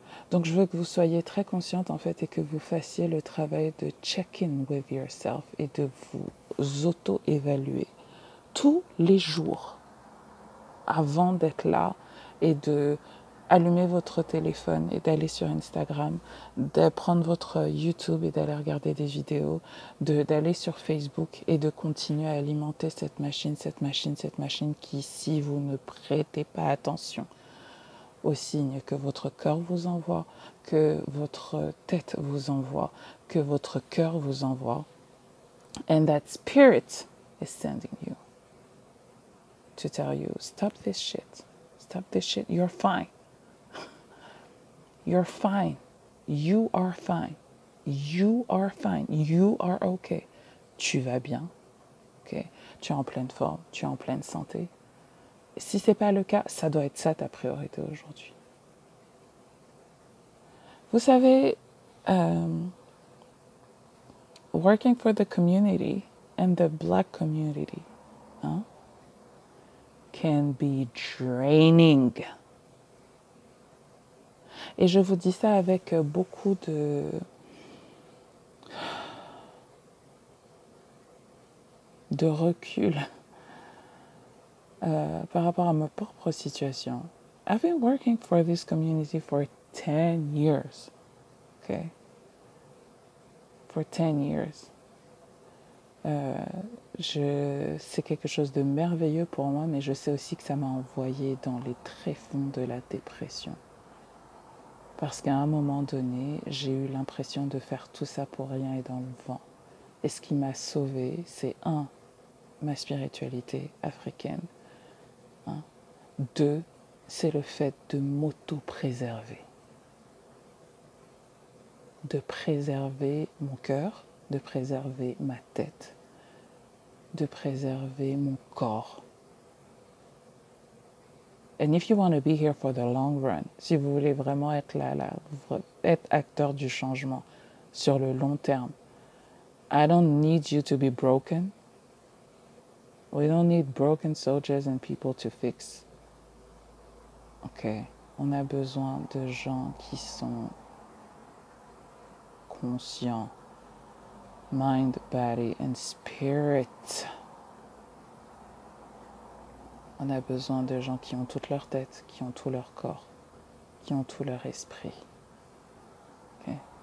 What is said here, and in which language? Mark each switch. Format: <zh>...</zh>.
<fr>Donc je veux que vous soyez très consciente en fait et que vous fassiez le travail de</fr> <en>check-in with yourself</en> <fr>et de vous auto-évaluer tous les jours avant d'être là et de allumer votre téléphone et d'aller sur Instagram, de prendre votre YouTube et d'aller regarder des vidéos, d'aller sur Facebook et de continuer à alimenter cette machine qui, si vous ne prêtez pas attention, aux signes que votre cœur vous envoie, que votre tête vous envoie, que votre cœur vous envoie.</fr> <en>And that spirit is sending you to tell you, stop this shit. Stop this shit. You're fine. You're fine. You are fine. You are fine. You are okay.</en> <fr>Tu vas bien. Okay? Tu es en pleine forme. Tu es en pleine santé. Si ce n'est pas le cas, ça doit être ça ta priorité aujourd'hui. Vous savez,</fr> <en>working for the community and the Black community can be draining.</en> <fr>Et je vous dis ça avec beaucoup de recul par rapport à ma propre situation.</fr> <en>I've been working for this community for 10 years. Okay? For 10 years.</en> <fr>C'est quelque chose de merveilleux pour moi, mais je sais aussi que ça m'a envoyé dans les tréfonds de la dépression. Parce qu'à un moment donné, j'ai eu l'impression de faire tout ça pour rien et dans le vent. Et ce qui m'a sauvée, c'est ma spiritualité africaine. 2, c'est le fait de m'auto-préserver. De préserver mon cœur, de préserver ma tête, de préserver mon corps.</fr> <en>And if you want to be here for the long run,</en> <fr>si vous voulez vraiment être être acteur du changement sur le long terme,</fr> <en>I don't need you to be broken. We don't need broken soldiers and people to fix.</en> <fr>Ok, on a besoin de gens qui sont conscients,</fr> <en>mind, body and spirit.</en> <fr>On a besoin de gens qui ont toute leur tête, qui ont tout leur corps, qui ont tout leur esprit. Okay.</fr>